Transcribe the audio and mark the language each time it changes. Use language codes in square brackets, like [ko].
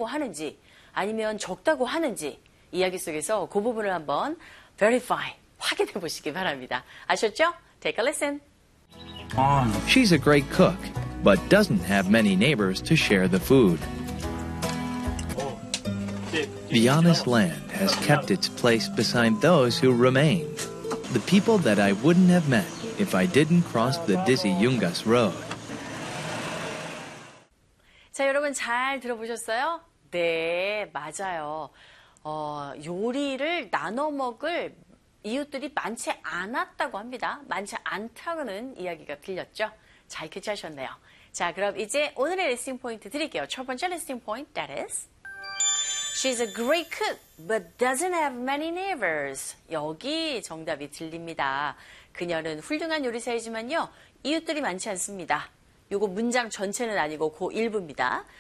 [ko] 하는지 아니면 적다고 하는지 이야기 속에서 그 부분을 한번 verify, 확인해 보시기 바랍니다. 아셨죠? [en] Take a listen. She's a great cook, but doesn't have many neighbors to share the food. The honest land has kept its place beside those who remained, the people that I wouldn't have met if I didn't cross the dizzy Yungas Road. [ko] 자, 여러분 잘 들어보셨어요? 네, 맞아요. 요리를 나눠 먹을 이웃들이 많지 않았다고 합니다. 많지 않다는 이야기가 들렸죠? 잘 캐치하셨네요. 자, 그럼 이제 오늘의 레슨 포인트 드릴게요. 첫 번째 레슨 포인트, [en] that is. She's a great cook, but doesn't have many neighbors. [ko] 여기 정답이 들립니다. 그녀는 훌륭한 요리사이지만요, 이웃들이 많지 않습니다. 요거 문장 전체는 아니고 그 일부입니다.